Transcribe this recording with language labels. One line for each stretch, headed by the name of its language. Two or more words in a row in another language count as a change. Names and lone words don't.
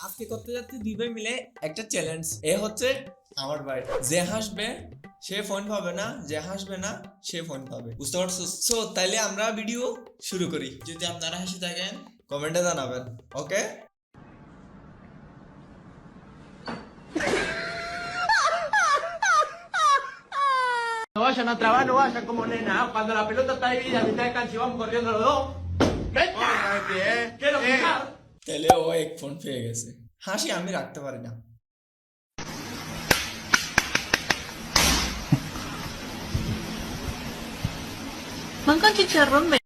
Bangla: আজকে করতে যাচ্ছি দুই ভাই মিলে একটা চ্যালেঞ্জ। এ হচ্ছে আমার ভাই, যে হাসবে সে ফোন পাবে না, যে হাসবে না সে ফোন পাবে, বুঝতে পারছো? সো তাইলে আমরা ভিডিও শুরু করি। যদি আপনারা হাসি থাকেন কমেন্টে জানাবেন, ওকে?
Spanish: No vayan a trabar, no vayan como nena. Cuando la pelota está dividida a mitad de cancha y vamos corriendo los dos. ¡Vete! ¡Quiero fijar!
Bangla: তাইলে ও এক ফোন পেয়ে গেছে। হাসি আমি রাখতে পারি না।
Spanish: Van con chicharrón,